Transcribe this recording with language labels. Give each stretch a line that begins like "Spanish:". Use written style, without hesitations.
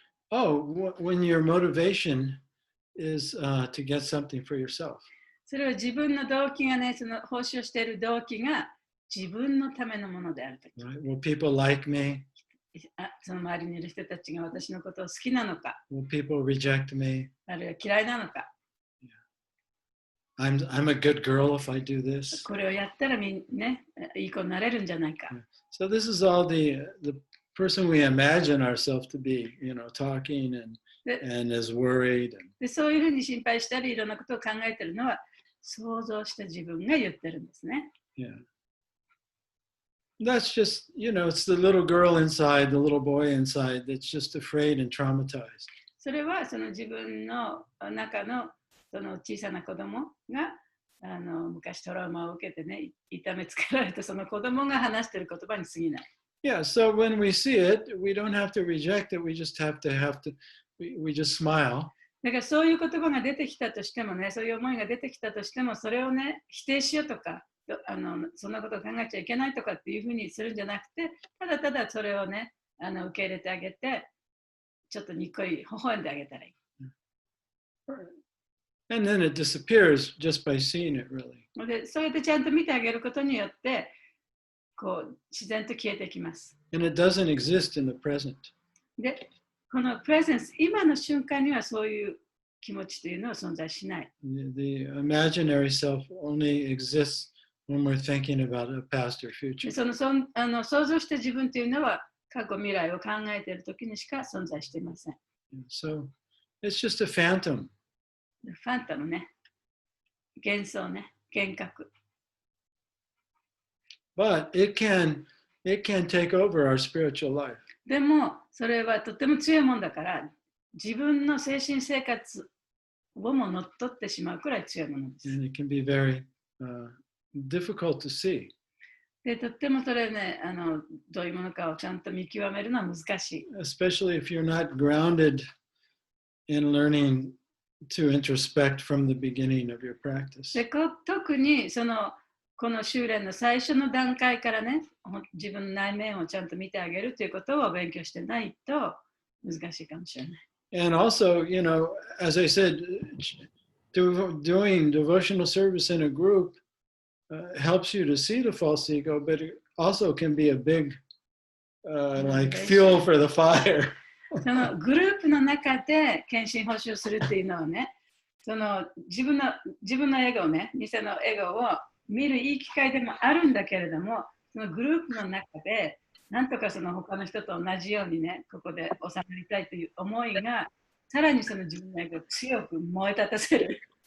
English: Oh, when your motivation is to get something for yourself.
Japanese: それは自分の動機がね、その奉仕をしている動機が自分のためのものであるとき。
English: Right? Will people like me?
Japanese: その周りにいる人たちが私のことを好きなのか、
English: Will people reject me?
Japanese: あるいは嫌いなのか。
English: I'm a good girl if I do this.
Japanese: これをやったらいい子になれるんじゃないか。
English: So this is all the person we imagine ourselves to be, talking and is worried.
Japanese: でそういうふうに心配したり、いろんなことを考えているのは、想像した自分が言ってるんですね。
English: Yeah. That's just, it's the little girl inside, the little boy inside that's just afraid and traumatized.
Japanese: それはその自分の中のその小さな子供が昔トラウマを受けてね、痛めつけられたその子供が話している言葉に過ぎない。
English: Yeah, so when we see it, we don't have to reject it. We just have to, we just smile.
Japanese: だからそういう言葉が出てきたとしてもね、そういう思いが出てきたとしても、それをね、否定しようとか、そんなことを考えちゃいけないとかっていうふうにするんじゃなくて、ただただそれをね、受け入れてあげて、ちょっとにっこり微笑んであげたらいい。
English: And then it disappears just by seeing it, really.
Japanese: でそうやってちゃんと見てあげることによって、こう自然と消えてきます。
English: And it doesn't exist in the present.
Japanese: で、このプレゼンス、今の瞬間にはそういう気持ちというのは存在しない。
English: The imaginary self only exists when we're thinking about a past or future.
Japanese: 想像した自分というのは過去未来を考えているときにしか存在していません。
English: So it's just a phantom.
Japanese: ファンタムね、幻想ね、幻覚。
English: But it can take over our spiritual life.
Japanese: でも、それはとても強いもんだから、自分の精神生活をも乗っ取ってしまうくらい強いものです。
English: And it can be very difficult to see.
Japanese: で、とってもそれね、どういうものかをちゃんと見極めるのは難しい。
English: Especially if you're not grounded in learning to introspect from the beginning of your practice.
Japanese: で、特にこの修練の最初の段階からね、自分の内面をちゃんと見てあげるということを勉強してないと難しいかもしれない。
English: And also, as I said, doing devotional service in a group helps you to see the false ego, but it also can be a big like fuel for the fire.
Japanese: そのグループの中で献身報酬するっていうのはね、自分のエゴね、偽のエゴを見るいい機会でもあるんだけれども、そのグループの中でなんとか他の人と同じようにね、ここで収まりたいという思いが、さらにその自分のエゴを強く燃え立たせる。